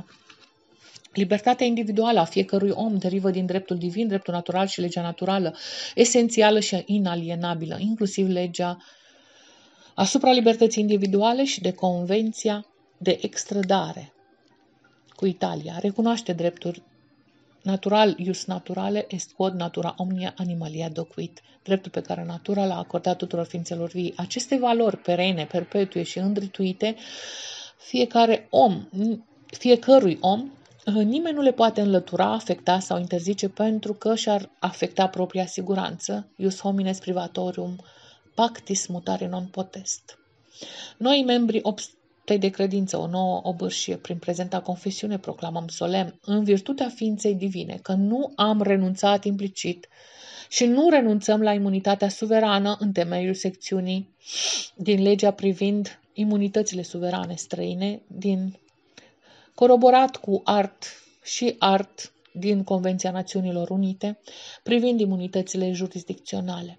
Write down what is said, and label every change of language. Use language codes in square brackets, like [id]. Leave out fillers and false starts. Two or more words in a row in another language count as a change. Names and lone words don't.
[ro] Libertatea individuală a fiecărui om derivă din dreptul divin, dreptul natural și legea naturală, esențială și inalienabilă, inclusiv legea asupra libertății individuale și de convenția de extradare cu Italia. Recunoaște drepturi natural, [la] ius naturale, est quod natura omnia animalia docuit, [ro] dreptul pe care natura l-a acordat tuturor ființelor vii. Aceste valori perene, perpetue și îndrituite, fiecărui om, nimeni nu le poate înlătura, afecta sau interzice pentru că și-ar afecta propria siguranță, [la] ius homines privatorium, pactis mutare non potest. [ro] Noi, membrii obstei de credință, o nouă obârșie, prin prezenta confesiune proclamăm solemn, în virtutea ființei divine, că nu am renunțat implicit și nu renunțăm la imunitatea suverană în temeiul secțiunii din legea privind imunitățile suverane străine, coroborat cu art din Convenția Națiunilor Unite privind imunitățile jurisdicționale.